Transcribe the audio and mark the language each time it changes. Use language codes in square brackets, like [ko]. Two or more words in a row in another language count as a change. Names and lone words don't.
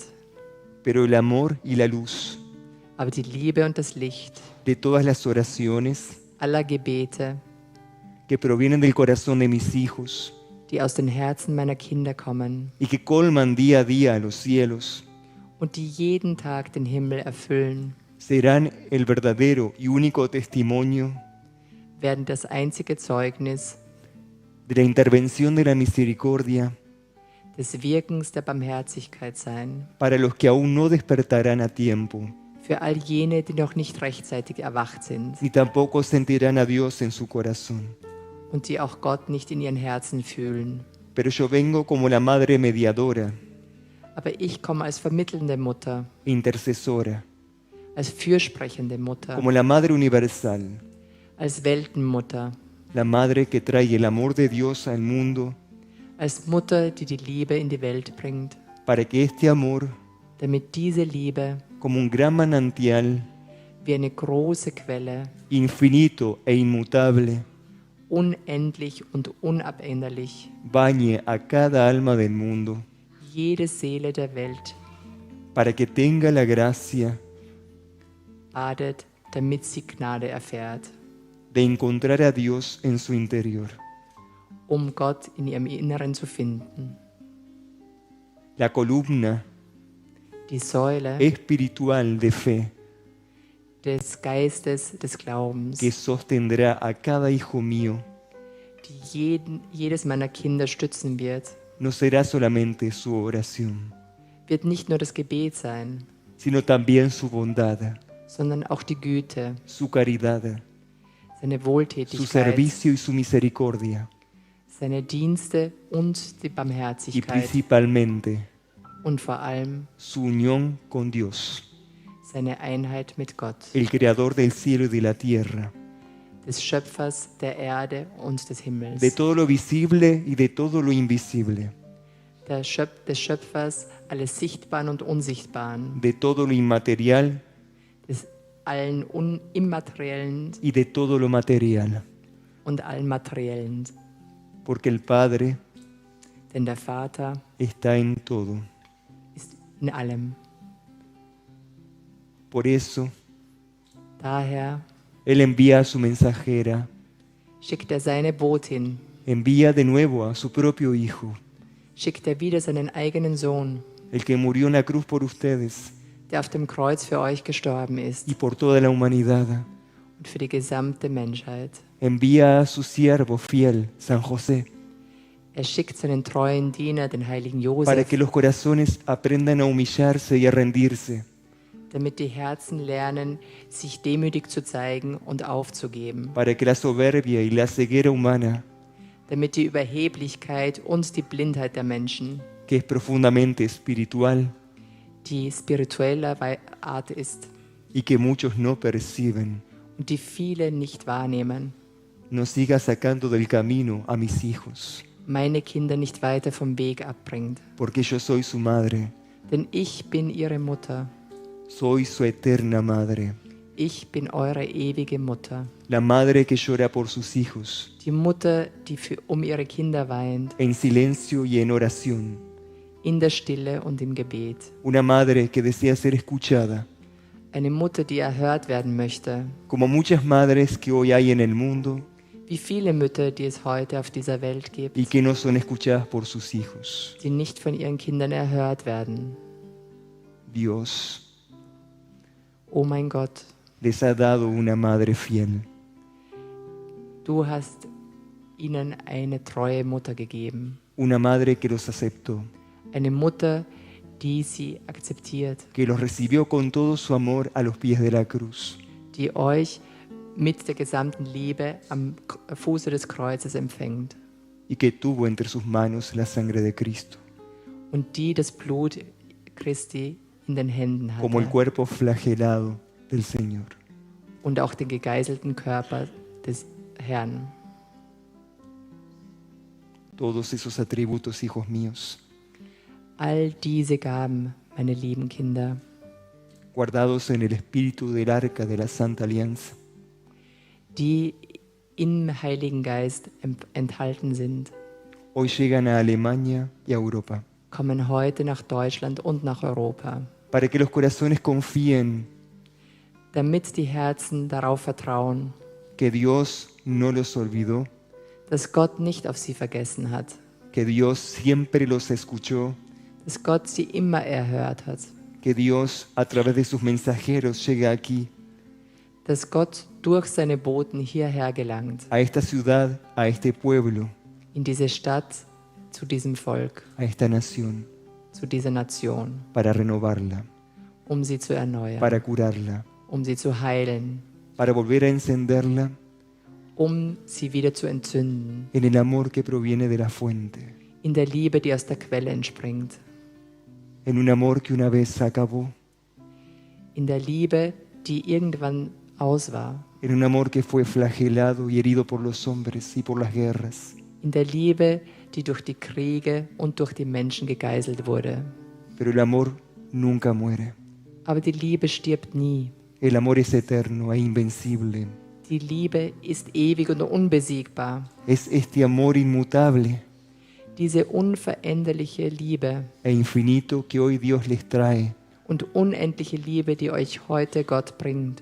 [es] pero el amor y la luz [de] Aber die Liebe und das Licht [es] de todas las oraciones [de] aller Gebete, [es] que provienen del corazón de mis hijos [de] die aus den Herzen meiner Kinder kommen [es] y que colman día a día los cielos, [de] und die jeden Tag den Himmel erfüllen, [es] serán el verdadero y único testimonio [de] werden das einzige Zeugnis [es] de la intervención de la misericordia [de] des Wirkens der Barmherzigkeit sein, [es] para los que aún no despertarán a tiempo, [de] für all jene, die noch nicht rechtzeitig erwacht sind [es] ni tampoco sentirán a Dios en su corazón. [de] und die auch Gott nicht in ihren Herzen fühlen. [es] Pero yo vengo como la madre mediadora [de] Aber ich komme als vermittelnde Mutter, [es] e intercesora, [de] als fürsprechende Mutter, [es] como la madre universal, [de] als Weltenmutter, [es] la madre que trae el amor de Dios al mundo [de] als Mutter, die die Liebe in die Welt bringt, [es] para que este amor, [de] damit diese Liebe [es] como un gran manantial [de] wie eine große Quelle, [es] infinito e inmutable, [de] unendlich und unabänderlich, [es] bañe a cada alma del mundo, [de] jede Seele der Welt [es] para que tenga la gracia [de] badet, damit sie Gnade erfährt, [es] de encontrar a Dios en su interior. [de] um Gott in ihrem Inneren zu finden. [es] La columna [de] Die Säule [es] espiritual de fe [de] des Geistes des Glaubens, [es] que sostendrá a cada hijo mío [de] die jedes meiner Kinder stützen wird, [es] no será solamente su oración, [de] wird nicht nur das Gebet sein, [es] sino también su bondad, [de] sondern auch die Güte, [es] su caridad, [de] seine [es] su [de] Wohltätigkeit, [es] servicio y su misericordia, [de] seine Dienste und die [es] y [de] Barmherzigkeit [es] principalmente [de] und vor allem [es] su unión con Dios, [de] seine Einheit mit Gott, [es] el creador del cielo y de la tierra, [de] des Schöpfers der Erde und des Himmels, [es] de todo lo visible y de todo lo invisible, [de] des Schöpfers alles Sichtbaren und Unsichtbaren, [es] de todo lo inmaterial [de] des allen Immateriellen [es] y de todo lo material, [de] und allen Materiellen. [es] porque el Padre [de] Denn der Vater [es] está en todo. [de] ist in allem. [es] Por eso, [de] Daher [es] Él envía a su mensajera, [de] schickt er seine Botin, [es] envía de nuevo a su propio Hijo, [de] schickt er wieder seinen eigenen Sohn, [es] el que murió en la cruz por ustedes [de] der auf dem Kreuz für euch gestorben ist [es] y por toda la humanidad. [de] und für die gesamte Menschheit. [es] Envía a su siervo fiel, San José, [de] Er schickt seinen treuen Diener, den heiligen [es] para [de] Josef, [es] que los corazones aprendan a humillarse y a rendirse, [de] damit die Herzen lernen, sich demütig zu zeigen und aufzugeben, [es] para que la soberbia y la ceguera humana [de] damit die Überheblichkeit und die Blindheit der Menschen, [es] que es profundamente espiritual [de] die spiritueller Art ist [es] y que muchos no perciben, [de] und die viele nicht wahrnehmen, [es] no siga sacando del camino a mis hijos, [de] meine Kinder nicht weiter vom Weg abbringt. [es] porque yo soy su madre, [de] Denn ich bin ihre Mutter, [es] soy su eterna madre, [de] ich bin eure ewige Mutter. [es] la madre que llora por sus hijos, [de] Die Mutter, die um ihre Kinder weint, [es] en silencio y en oración, [de] in der Stille und im Gebet. [es] una madre que desea ser escuchada, [de] Eine Mutter, die erhört werden möchte. [es] como muchas madres que hoy hay en el mundo [de] Wie viele Mütter, die es heute auf dieser Welt gibt, [es] y que no son escuchadas por sus hijos. [de] die nicht von ihren Kindern erhört werden. [es] Dios [de] Oh mein Gott, [es] les ha dado una madre fiel, [de] du hast ihnen eine treue Mutter gegeben. [es] una madre que los aceptó, [de] Eine Mutter, die sie akzeptiert, [es] que los recibió con todo su amor a los pies de la cruz, [de] die euch mit der gesamten Liebe am Fuße des Kreuzes empfängt [es] y que tuvo entre sus manos la sangre de Cristo, [de] und die das Blut Christi in den Händen [es] como el [de] hatte [es] cuerpo flagelado del Señor. [de] und auch den gegeißelten Körper des Herrn. [es] Todos esos atributos, hijos míos, [de] All diese Gaben, meine lieben Kinder, [es] guardados en el espíritu del arca de la Santa Alianza, [de] die im Heiligen Geist enthalten sind, [es] hoy llegan a Alemania y a Europa, [de] kommen heute nach Deutschland und nach Europa, [es] para que los corazones confíen [de] damit die Herzen darauf vertrauen, [es] que Dios no los olvidó, [de] dass Gott nicht auf sie vergessen hat, [es] que Dios siempre los escuchó, [de] dass Gott sie immer erhört hat, [es] que Dios a través de sus mensajeros llega aquí, [de] dass Gott durch seine Boten hierher gelangt, [es] a esta ciudad, a este pueblo, [de] in diese Stadt, zu diesem Volk, [es] a esta nación, [de] zu dieser Nation, [es] para renovarla, [de] um sie zu erneuern, [es] para curarla, [de] um sie zu heilen, [es] para volver a encenderla [de] um sie wieder zu entzünden, [es] en el amor que proviene de la fuente, [de] in der Liebe, die aus der Quelle entspringt, [es] en un amor que una vez acabó, [de] in der Liebe, die irgendwann aus war, [es] en un amor que fue flagelado y herido por los hombres y por las guerras, [de] in der Liebe, die durch die Kriege und durch die Menschen gegeißelt wurde. [es] pero el amor nunca muere. [de] Aber die Liebe stirbt nie. [es] El amor es eterno e invencible. [de] Die Liebe ist ewig und unbesiegbar. [es] Es este amor inmutable [de] Diese unveränderliche Liebe [es] e infinito que hoy Dios les trae [de] und unendliche Liebe, die euch heute Gott bringt,